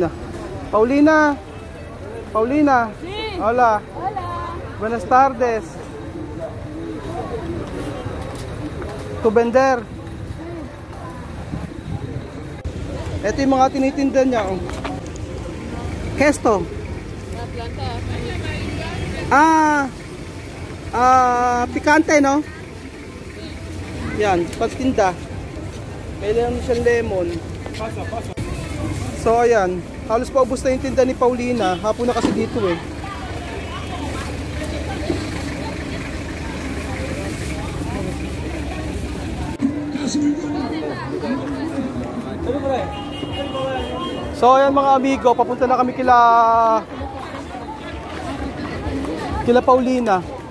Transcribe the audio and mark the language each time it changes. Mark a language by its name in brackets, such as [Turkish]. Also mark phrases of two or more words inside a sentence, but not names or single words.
[Spanish] Paulina! Paulina! Sí. Hola! Hola! Buenas tardes! To vender? [Filipino] Ito yung mga tinitinda niya. [Spanish] Oh. Kesto? Pikante, no? [Filipino] Yan, pagtinda. Kailangan siyang lemon. So ayan, halos paubos na yung tinda ni Paulina. Hapon na kasi dito eh. So ayan mga amigo, papunta na kami kila Paulina.